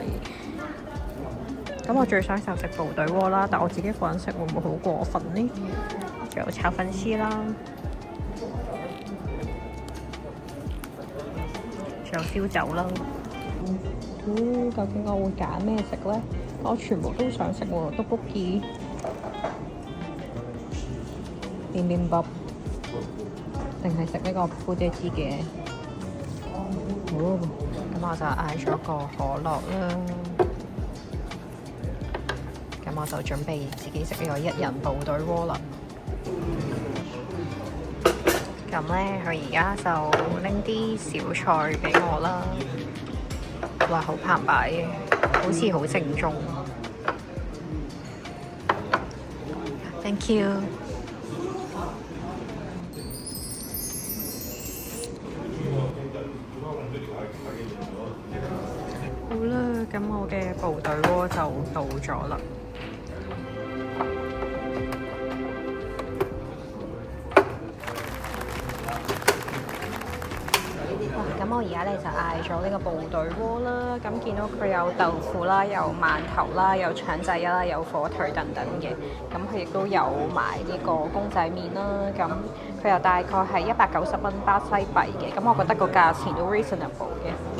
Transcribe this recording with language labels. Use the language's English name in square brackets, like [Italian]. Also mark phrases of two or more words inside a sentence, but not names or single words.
[Cantonese] 咁我最想就食部隊鍋啦，但我自己一個人食會唔會好過分呢？仲有炒粉絲啦，仲有燒酒啦。究竟我會揀咩食呢？我全部都想食喎，떡볶이、bibimbap。定係食呢個夫姐之嘅，咁我就嗌咗個可樂啦。咁我就準備自己食呢個一人部隊鍋啦。咁咧，佢而家就拎啲小菜俾我啦。哇，好澎湃嘅，好似好正宗。 [English] Thank you。 [Cantonese] 好啦，咁我嘅部隊鍋就到咗啦。咁我而家咧就嗌咗呢個部隊鍋啦，咁見到佢有豆腐啦，有饅頭啦，有腸仔啦，有火腿等等嘅，咁佢亦都有埋呢個公仔麵啦，咁佢又大概係190蚊巴西幣嘅，咁我覺得個價錢都 reasonable 嘅。